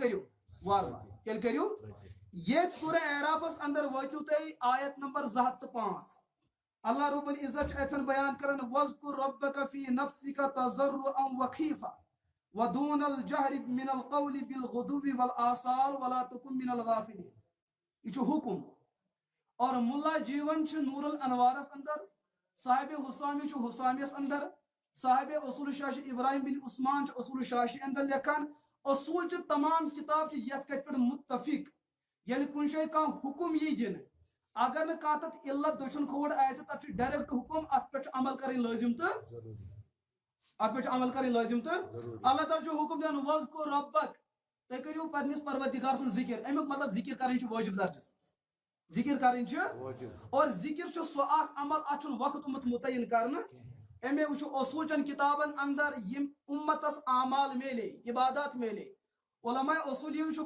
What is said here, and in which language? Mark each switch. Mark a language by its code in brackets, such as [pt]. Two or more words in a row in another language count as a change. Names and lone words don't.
[ks] کٔرِو وار وار تیٚلہِ کٔرِو ییٚتہِ سورہ اعرافس اندر وٲتِو تُہۍ آیت نمبر 205 اللہ رب العزت اتن بیان کرن [ar] وذکر ربک فی نفسک تضرعا وخیفا ودون الجہر من القول بالغدو والآصال ولا تکن من الغافلین [ks] یہ چھُ حکم اور ملا جیون چھُ نور الانوارس اندر صاحب حسامی چھُ حسامیس اندر صاحب اصول شاش ابراہیم بن عثمان چھُ اصول شاشی اندر لیکھان اصول چھ تمام کتاب چھ یتھ کتھ پہ متفق ییٚلہِ کُنہِ جایہِ کانٛہہ حکم یی دِنہٕ اگر نہ کانٛہہ تتھ علت دٔچھُن کھوڑ آسہِ تتھ چھُ ڈایریکٹ حکم اتھ پٮ۪ٹھ چھُ عمل کرٕنۍ لٲزم تہٕ اتھ پٮ۪ٹھ چھُ عمل کرٕنۍ لٲزم تہٕ اللہ تعالیٰ چھُ حکم دِوان [ar] وذکر ربک [ks] تُہۍ کٔرِو پننس پروردگار سٕنٛز ذکر امیُک مطلب ذکر کرٕنۍ چھِ وٲجب درجس منٛز ذکر کرٕنۍ چھِ اور ذکر چھُ سُہ اکھ عمل اتھ چھُنہٕ وقت متعین کرنہٕ امی وٕچھو اصول چن کتابن اندر یم امتس اعمال میلے عبادات میلے علماء اصولی چھُ